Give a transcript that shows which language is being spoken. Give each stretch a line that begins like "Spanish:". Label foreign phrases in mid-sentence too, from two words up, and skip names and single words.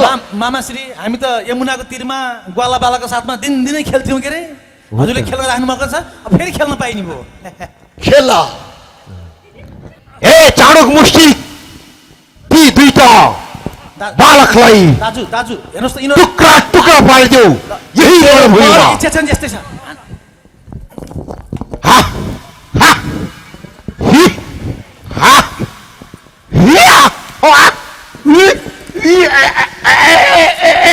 Nepali: मामाश्री हामी त यमुनाको तिरमा ग्वाला बालाको साथमा दिनदिनै खेल्थ्यौँ के अरे हजुरले खेल्न राख्नु भएको छ अब फेरि खेल्न पाइने भयो खेल ए चाणक मुष्टि ती दुईटा दा- बालकलाई दाजु दाजु हेर्नुहोस् त यिनीहरू टुक्रा टुक्रा पारिदेऊ यही रणभूमिमा इच्छा छ नि यस्तै छ हा हा हि हा हिया वा हि हि ए ए ए